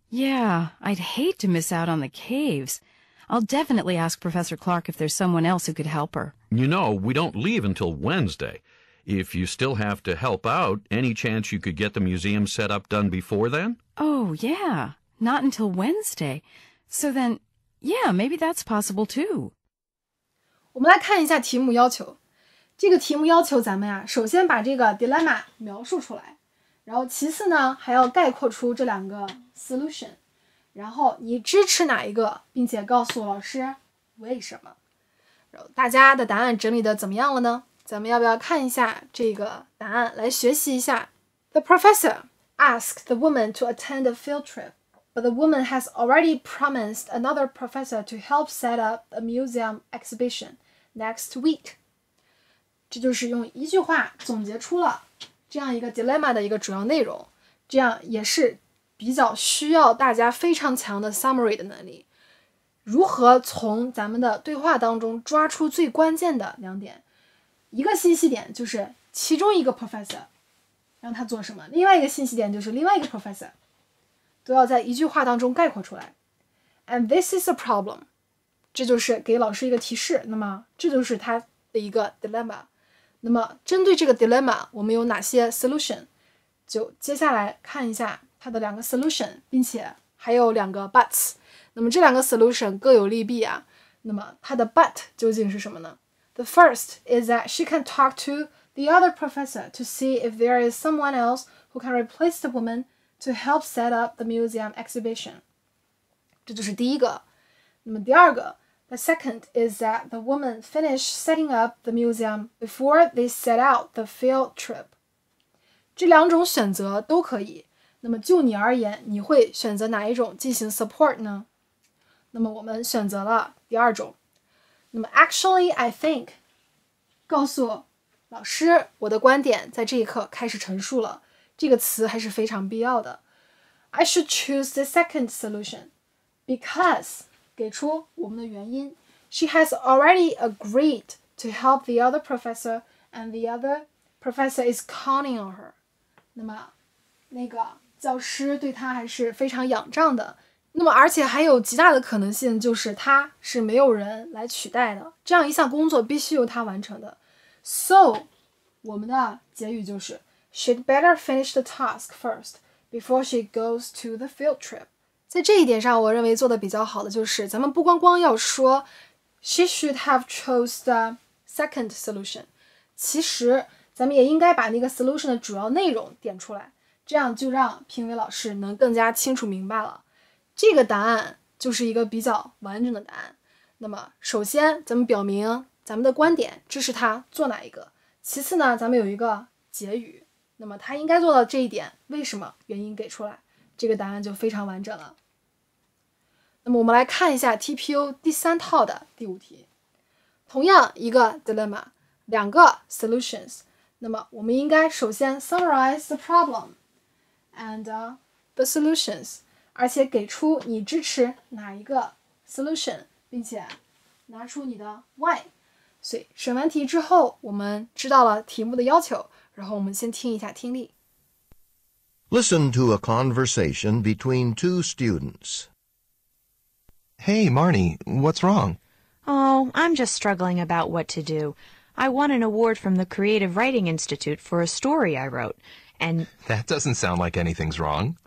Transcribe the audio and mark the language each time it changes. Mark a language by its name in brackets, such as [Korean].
[English] Yeah, I'd hate to miss out on the caves. I'll definitely ask Professor Clark if there's someone else who could help her. You know, we don't leave until Wednesday. If you still have to help out, any chance you could get the museum set up done before then? Oh, yeah. Not until Wednesday. So then, yeah, maybe that's possible too. [Chinese] 我们来看一下题目要求。这个题目要求咱们呀，首先把这个 dilemma 描述出来，然后其次呢，还要概括出这两个 solution， 然后你支持哪一个，并且告诉老师为什么。然后大家的答案整理的怎么样了呢？咱们要不要看一下这个答案来学习一下？ [English] The professor asked the woman to attend a field trip, but the woman has already promised another professor to help set up a museum exhibition next week. [Chinese] 这就是用一句话总结出了这样一个 dilemma 的一个主要内容，这样也是比较需要大家非常强的 summary 的能力。如何从咱们的对话当中抓出最关键的两点？一个信息点就是其中一个 professor 让他做什么，另外一个信息点就是另外一个 professor 都要在一句话当中概括出来。 [English] And this is a problem， [Chinese] 这就是给老师一个提示，那么这就是他的一个 dilemma。那么针对这个 dilemma 我们有哪些 solution， 就接下来看一下它的两个 solution， 并且还有两个 buts。那么这两个 solution 各有利弊啊，那么它的 but 究竟是什么呢？ [English] The first is that she can talk to the other professor to see if there is someone else who can replace the woman to help set up the museum exhibition。 [Chinese] 这就是第一个。那么第二个 [English] The second is that the woman finished setting up the museum before they set out the field trip. [Chinese] 这两种选择都可以。那么就你而言，你会选择哪一种进行 support 呢？那么我们选择了第二种。那么 [English] actually I think [Chinese] 告诉老师我的观点在这一刻开始陈述了，这个词还是非常必要的。 [English] I should choose the second solution because [Chinese] 给出我们的原因。 [English] She has already agreed to help the other professor and the other professor is counting on her. [Chinese] 那么那个教师对她还是非常仰仗的。那么而且还有极大的可能性就是她是没有人来取代的，这样一项工作必须由她完成的。 [English] So [Chinese] 我们的结语就是 [English] She'd better finish the task first before she goes to the field trip. [Chinese] 在这一点上我认为做的比较好的就是咱们不光要说 [English] She should have chose the second solution. [Chinese] 其实咱们也应该把那个 solution 的主要内容点出来，这样就让评委老师能更加清楚明白了。这个答案就是一个比较完整的答案。那么首先咱们表明咱们的观点支持他做哪一个，其次呢咱们有一个结语，那么他应该做到这一点，为什么，原因给出来，这个答案就非常完整了。那么我们来看一下 TPO 第3套的第5题，同样一个 dilemma， 两个 solutions， 那么我们应该首先 [English] summarize the problem and the solutions， [Chinese] 而且给出你支持哪一个 solution， 并且拿出你的 why。所以审完题之后我们知道了题目的要求，然后我们先听一下听力。 [English] Listen to a conversation between two students. Hey, Marnie, what's wrong? Oh, I'm just struggling about what to do. I won an award from the Creative Writing Institute for a story I wrote, and... That doesn't sound like anything's wrong.